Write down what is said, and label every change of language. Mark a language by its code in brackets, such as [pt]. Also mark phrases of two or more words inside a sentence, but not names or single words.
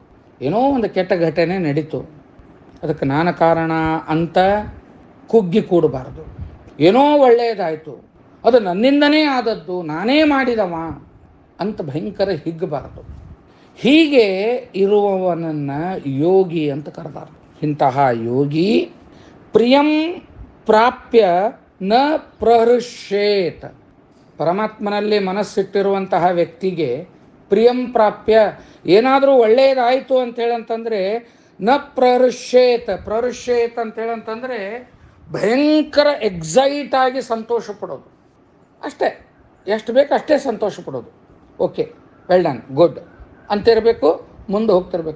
[kn] ಏನೋ ಒಂದು ಕೆಟ್ಟ ಘಟನೆ ನಡೀತು, ಅದಕ್ಕೆ ನಾನು ಕಾರಣ ಅಂತ ಕುಗ್ಗಿ ಕೂಡಬಾರ್ದು. ಏನೋ ಒಳ್ಳೆಯದಾಯಿತು, ಅದು ನನ್ನಿಂದನೇ ಆದದ್ದು, ನಾನೇ ಮಾಡಿದವ ಅಂತ ಭಯಂಕರ ಹಿಗ್ಗಬಾರದು. ಹೀಗೆ ಇರುವವನನ್ನು ಯೋಗಿ ಅಂತ ಕರೆದಾರ. ಇಂತಹ ಯೋಗಿ [sa] ಪ್ರಿಯಂ ಪ್ರಾಪ್ಯ ನ ಪ್ರಹೃಷ್ಯೇತ್. [kn] ಪರಮಾತ್ಮನಲ್ಲಿ ಮನಸ್ಸಿಟ್ಟಿರುವಂತಹ ವ್ಯಕ್ತಿಗೆ [sa] ಪ್ರಿಯಂ ಪ್ರಾಪ್ಯ, [kn] ಏನಾದರೂ ಒಳ್ಳೆಯದಾಯಿತು ಅಂತೇಳಂತಂದರೆ [sa] ನ ಪ್ರಹೃಷ್ಯೇತ್. [kn] ಪ್ರಹೃಷ್ಯೇತ್ ಅಂತೇಳಂತಂದರೆ ಭಯಂಕರ ಎಕ್ಸೈಟ್ ಆಗಿ ಸಂತೋಷ ಪಡೋದು, ಅಷ್ಟೇ. ಎಷ್ಟು ಬೇಕು ಅಷ್ಟೇ ಸಂತೋಷ ಪಡೋದು. [en] okay, well done, good [kn] ಅಂತಿರಬೇಕು, ಮುಂದೆ ಹೋಗ್ತಿರ್ಬೇಕು.